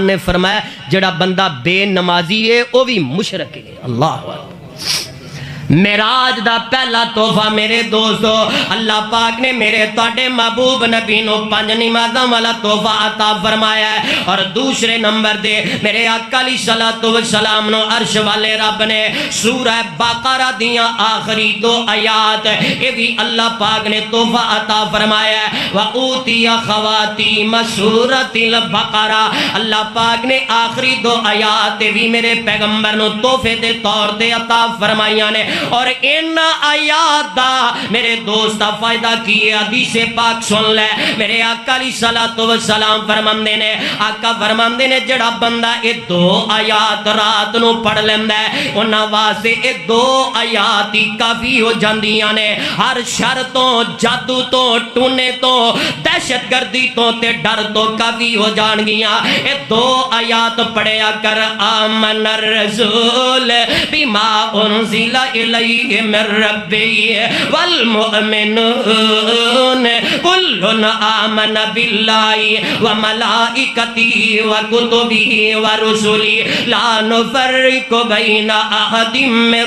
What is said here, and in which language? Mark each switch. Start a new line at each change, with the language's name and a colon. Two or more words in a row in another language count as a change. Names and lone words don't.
Punjabi: نے فرمایا جڑا بندہ بے نمازی ہے وہ بھی مشرک ہے
Arabic: اللہ اکبر
Punjabi: معراج دا پہلا تحفہ میرے دوستو اللہ پاک نے میرے تواڈے محبوب نبی نو 5 نمازاں والا تحفہ عطا فرمایا ہے اور دوسرے نمبر دے میرے آقا
Arabic: علیہ الصلوۃ والسلام
Punjabi: نو عرش والے رب نے سورہ بقرہ دیاں آخری 2 آیات یہ بھی اللہ پاک نے تحفہ عطا فرمایا ہے
Arabic: وَأُوتِيَ خَوَاتِيمَ
Punjabi: سورۃ البقرہ اللہ پاک نے آخری 2 آیات بھی میرے پیغمبر نو تحفے دے طور تے عطا فرمائیاں نے اور ان آیات دا میرے دوست فائدہ کیے حدیث پاک سن لے میرے آقا
Arabic: علیہ الصلوۃ والسلام
Punjabi: فرماندے نے آقا فرماندے نے جڑا بندہ یہ 2 آیات رات نو پڑھ لیندا ہے انہاں واسطے یہ 2 آیات ہی کافی ہو جاندیاں نے ہر شر تو جادو تو ٹونے تو دہشت گردی تو تے ڈر تو کافی ہو جان گیاں یہ 2 آیات پڑھیا کر
Arabic: آمن الرسول بما انزل الیہ من ربی والمؤمنون کل آمن باللہ وملائکتہ وکتبہ ورسلہ لا نفرق بین احد من